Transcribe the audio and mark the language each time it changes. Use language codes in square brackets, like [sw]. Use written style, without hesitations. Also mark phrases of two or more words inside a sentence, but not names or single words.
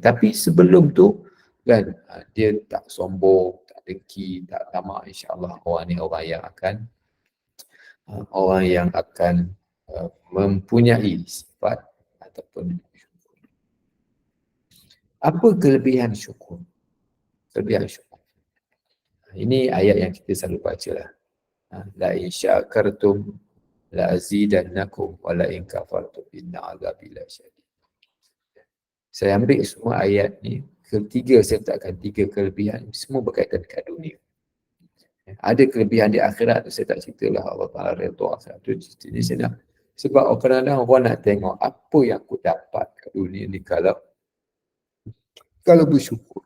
[ms] Tapi sebelum tu, kan, dia tak sombong, tak dengki, tak tamak, [ar] إن شاء الله [ms] orang ni orang yang akan mempunyai sifat ataupun syukur. Apa kelebihan syukur? Kelebihan syukur. Ini ayat yang kita selalu baca lah. [ar] لئن شكرتم لأزيدنكم ولئن كفرتم إن عذابي لشديد. [ms] Saya ambil semua ayat ni, ketiga saya letakkan 3 kelebihan, semua berkaitan dengan dunia. Ada kelebihan di akhirat, saya tak ceritalah, Allah Ta'ala redha akhirat tu, cerita ni saya nak. Sebab kadang-kadang orang nak tengok apa yang aku dapat kat dunia ni kalau bersyukur.